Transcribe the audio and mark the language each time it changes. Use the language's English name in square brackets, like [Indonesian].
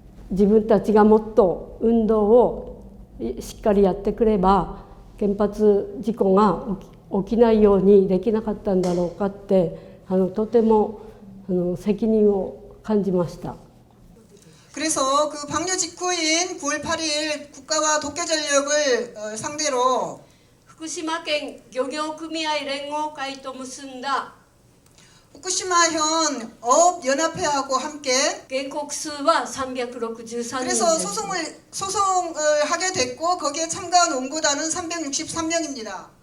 [Japanese] 自分たちがもっと運動をしっかりやってくれば原発事故が起きないようにできなかったんだろうかってとても責任を感じました。 [Korean] 그래서 그 방류 직후인 9월 8일 국가와 도쿄전력을 상대로 [Japanese] 福島県漁業組合連合会と結んだ [Korean] 후쿠시마현 어업연합회하고 함께 [Japanese] 原告数は363人です。 [Korean] 그래서 소송을 하게 됐고 거기에 참가한 원고단은 363명입니다.